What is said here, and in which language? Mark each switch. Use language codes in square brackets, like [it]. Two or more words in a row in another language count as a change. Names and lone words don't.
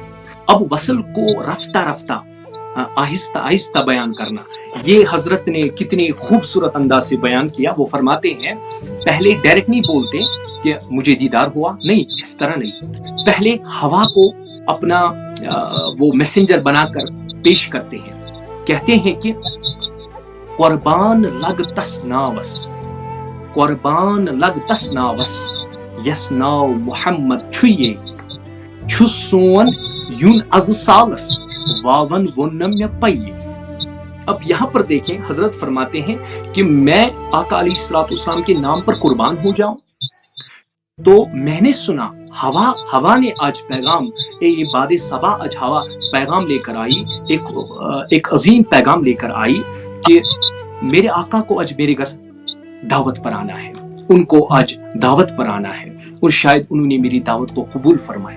[ur] اب وصل کو رفتہ رفتہ آہستہ آہستہ بیان کرنا، یہ حضرت نے کتنے خوبصورت انداز سے بیان کیا. وہ فرماتے ہیں پہلے ڈائریکٹ نہیں بولتے کہ مجھے دیدار ہوا، نہیں، اس طرح نہیں. پہلے ہوا کو اپنا وہ میسنجر بنا کر پیش کرتے ہیں. کہتے ہیں کہ [ks] قربان لگ تس ناوس یس ناو محمد چھُے چھُسون یون از سالس واون وونّم یا پیے. [ur] اب یہاں پر دیکھیں حضرت فرماتے ہیں کہ میں آقا علیہ الصلوۃ والسلام کے نام پر قربان ہو جاؤں. تو میں نے سنا ہوا نے آج پیغام، یہ باد صبا آج ہوا پیغام لے کر آئی، ایک عظیم پیغام لے کر آئی کہ میرے آقا کو آج میرے گھر دعوت پر آنا ہے، ان کو آج دعوت پر آنا ہے، اور شاید انہوں نے میری دعوت کو قبول فرمایا.